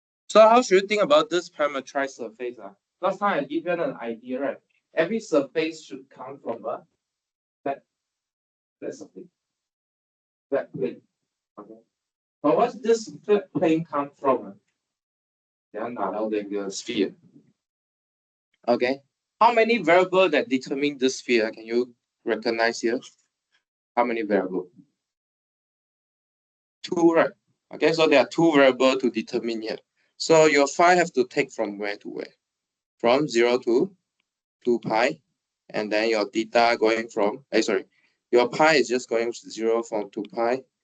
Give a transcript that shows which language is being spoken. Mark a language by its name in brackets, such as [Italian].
[English] So how should you think about this parameterized surface? Last time I give you an idea, right? Every surface should come from a flat surface. flat plane. Okay. But what's this flat plane come from? [Chinese] 等下拿到这个 sphere. [English] Okay. How many variables that determine this sphere? Can you recognize here? How many variables? 2, right? Okay, so there are 2 variables to determine here. So your phi have to take from where to where? From 0 to 2 pi. And then your theta going from, your pi is just going 0 from 2 pi.